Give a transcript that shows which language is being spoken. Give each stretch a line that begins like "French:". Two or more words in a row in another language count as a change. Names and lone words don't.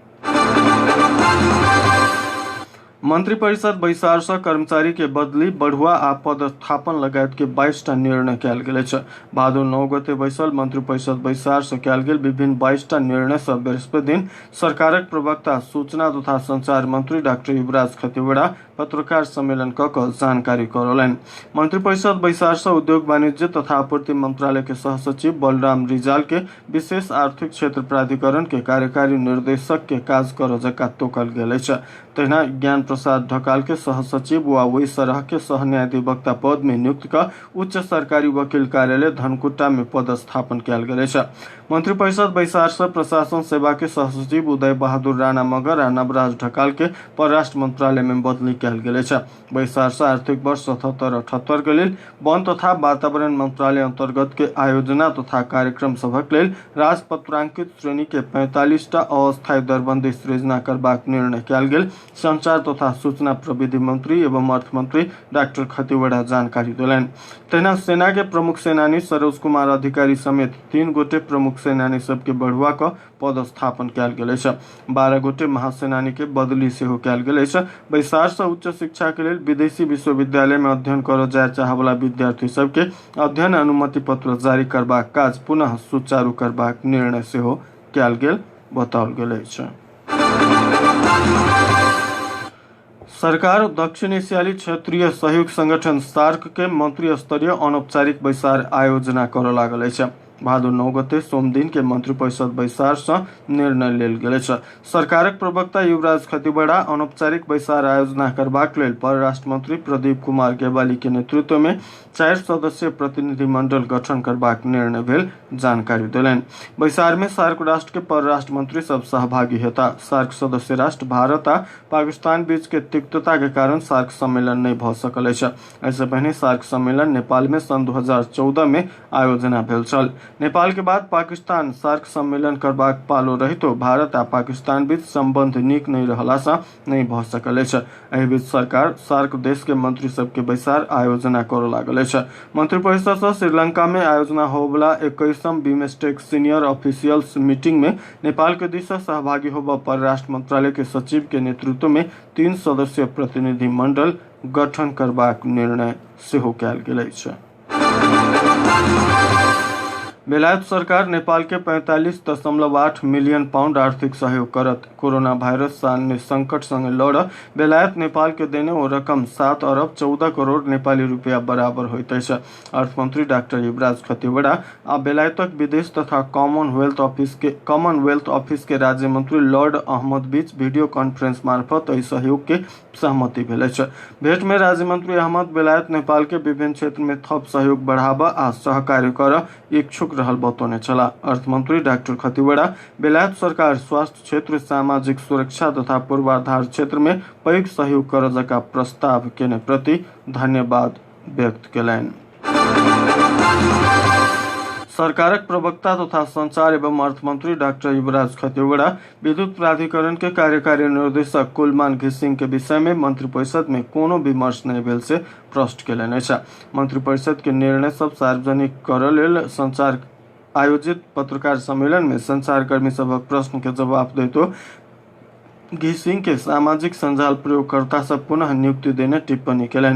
Maithili: मंत्रिपरिषद बैसार से कर्मचारी के बदली बढ़ुआ आ पदस्थापन लगायत के 22टा निर्णय कयल गेल अछि। भादो 9 गते बैसल मंत्रिपरिषद बैसार से कयल गेल विभिन्न 22टा निर्णय से बृहस्पति दिन सरकारक प्रवक्ता सूचना तथा संचार मंत्री डॉक्टर युवराज खतिवड़ा पत्रकार सम्मेलन कऽ जानकारी करौलनि। मंत्रिपरिषद बैसार से उद्योग वाणिज्य तथा आपूर्ति मंत्रालय के सहसचिव बलराम रिजाल के विशेष आर्थिक क्षेत्र प्राधिकरण के कार्यकारी निर्देशक के काज कर जका तोकल गेल अछि। तहिना ज्ञान प्रसाद ढकाल के सहसचिव व वही सरह के सह न्यायाधिवक्ता पद में नियुक्त कर उच्च सरकारी वकील कार्यालय धनकुट्टा में पदस्थापन कयल गेल अछि। मंत्रिपरिषद बैसार से प्रशासन सेवा के सहसचिव उदय बहादुर राणा मगर आ नवराज ढकाल के परराष्ट्र मंत्रालय में बदली कयल गेल अछि। बैसार से आर्थिक वर्ष 77-78 के लेल वन तथा वातावरण मंत्रालय अंतर्गत के आयोजना तथा कार्यक्रम सभक लेल राजपत्रांकित श्रेणी के 45टा अस्थायी दरबंदी सृजना करबाक निर्णय कयल गेल। संचार तथा सूचना प्रविधि मंत्री एवं अर्थ मंत्री डॉक्टर खतिवड़ा जानकारी देलनि। तहिना सेना के प्रमुख सेनानी सरोज कुमार अधिकारी समेत 3 गोटे प्रमुख सेनानी सबके बढ़ुआ कऽ पदस्थापन कयल गेल अछि। 12 गोटे महासेनानी के बदली सेहो कयल गेल अछि। बैसार से उच्च शिक्षा के लेल विदेशी विश्वविद्यालय में अध्ययन करऽ जाय चाहै वाला विद्यार्थी सबके अध्ययन अनुमति पत्र जारी करबाक काज पुनः सुचारू करबाक निर्णय सेहो कयल गेल बताओल गेल अछि। सरकार दक्षिण एशियाली क्षेत्रीय सहयोग संगठन सार्क के मंत्री स्तरीय अनौपचारिक बैसार आयोजना करऽ लागल अछि। भादो 9 गते सोम दिन के मंत्रिपरिषद बैसार से निर्णय लेल गेल अछि। सरकारक प्रवक्ता युवराज खतिवड़ा अनौपचारिक बैसार आयोजना करबाक लेल परराष्ट्र मंत्री प्रदीप कुमार गेवाली के नेतृत्व में 4 सदस्यीय प्रतिनिधि मंडल गठन करबाक निर्णय भेल जानकारी देलनि। बैसार में सार्क राष्ट्र के परराष्ट्र मंत्री सब सहभागी हेता। सार्क सदस्य राष्ट्र भारत आ पाकिस्तान बीच के तिक्तता के कारण सार्क सम्मेलन नहीं भ सकल अछि। ऐसे पहले सार्क सम्मेलन नेपाल में सन 2014 में आयोजना भेल छल। नेपाल के बाद पाकिस्तान सार्क सम्मेलन करबाक पालो रहितो भारत आ पाकिस्तान बीच संबंध नीक नहीं रहला से नहीं भ सकल अछि। एहि बीच सरकार सार्क देश के मंत्री सब के बैसार आयोजना करऽ लागल अछि। मंत्रिपरिषद से श्रीलंका में आयोजना होबला 21वीं बिमस्टेक
English: senior officials meeting
Maithili: में नेपाल के दिस से सहभागी होबा परराष्ट्र मंत्रालय के सचिव के नेतृत्व में 3 सदस्यीय प्रतिनिधि मंडल गठन करबाक निर्णय सेहो कयल गेल अछि। बेलायत सरकार नेपाल के 45.8 मिलियन पाउंड आर्थिक सहयोग करत कोरोना भाइरस सान्य संकट संगे लड़ बेलायत नेपाल के देने वो रकम 7 अरब 14 करोड़ नेपाली रुपया बराबर होइत अछि। अर्थमंत्री डॉक्टर युवराज खतिवड़ा आ बेलायतक विदेश तथा कॉमनवेल्थ ऑफिस के राज्य मंत्री लॉर्ड अहमद बीच
English: video conference
Maithili: मार्फत एहि सहयोग के सहमति भेल अछि। भेंट में राज्य मंत्री अहमद बेलायत नेपाल के विभिन्न क्षेत्र में थप सहयोग बढ़ावा आ सहकार्य कर इच्छुक रहल बतौने चला। अर्थमंत्री डॉक्टर खतिवड़ा बेलायत सरकार स्वास्थ्य क्षेत्र, सामाजिक सुरक्षा तथा पूर्वाधार क्षेत्र में पैघ सहयोग कर जका प्रस्ताव केने प्रति धन्यवाद व्यक्त केलनि। सरकारक प्रवक्ता तथा संचार एवं अर्थ मंत्री डॉक्टर युवराज खतिवड़ा विद्युत प्राधिकरण के कार्यकारी निर्देशक कुलमान घिसिंग के विषय में मंत्रिपरिषद में कोनो विमर्श नहीं भेल से प्रश्न केलनि अछि। मंत्रिपरिषद के निर्णय सब सार्वजनिक करय लेल संचार आयोजित पत्रकार सम्मेलन में संचारकर्मी सबक प्रश्न के जवाब देतो घिसिंग के सामाजिक संजाल प्रयोगकर्ता सब पुनः नियुक्ति देने टिप्पणी केलनि।